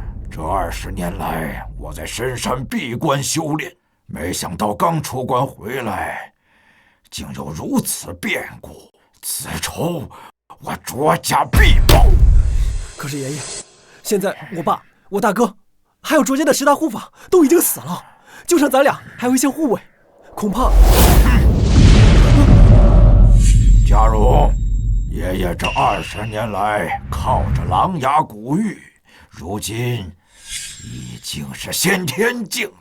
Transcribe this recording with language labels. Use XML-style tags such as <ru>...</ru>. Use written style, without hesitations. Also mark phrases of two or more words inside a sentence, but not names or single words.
<zh>這20年來，我在深山閉關修煉，沒想到剛出關回來，竟有如此變故。此仇，我卓家必報。可是爺爺，現在我爸、我大哥，還有卓家的10大護法都已經死了，就剩咱俩還有一些護卫，恐怕…… 家荣，爺爺這20年來靠着狼牙古玉，如今已經是先天境了。</zh>